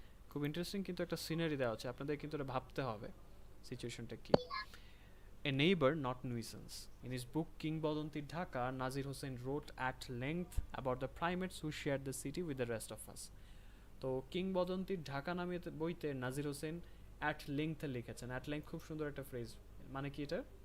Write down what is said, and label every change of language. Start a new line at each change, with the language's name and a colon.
Bangla: খুব ইন্টারেস্টিং কিন্তু একটা সিনারি দেওয়া আছে, আপনাদের কিন্তু এটা ভাবতে হবে সিচুয়েশনটা কি।
English: A neighbor, not nuisance. In his book Kimbodonti Dhaka, Nazir Hussain wrote at length about the primates who shared the city with the rest of us.
Bangla: তো কিংবদন্তি ঢাকা নামে বইতে নাজির হোসেন অ্যাট লেংথে লিখেছেন। অ্যাট লেংথ খুব সুন্দর একটা ফ্রেজ, মানে কি এটা?